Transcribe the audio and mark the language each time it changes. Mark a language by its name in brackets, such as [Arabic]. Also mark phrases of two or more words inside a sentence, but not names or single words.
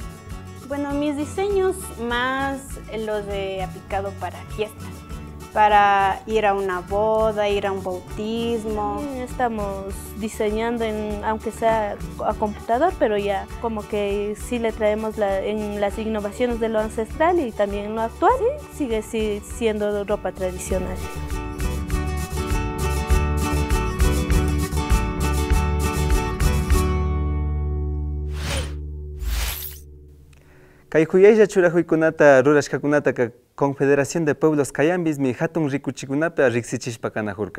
[Spanish] Bueno, mis diseños más los he aplicado para fiestas, para ir a una boda, ir a un bautismo. Estamos diseñando, aunque sea a computador, pero ya como que sí le traemos en las innovaciones de lo ancestral y también en lo actual. Sí, sigue siendo ropa tradicional. [Quechua] Kay huyaylla churajuykunata rurashkakunata Confederación de Pueblos Cayambis mi hatun rikuchikunata riksichishpa kanajurka.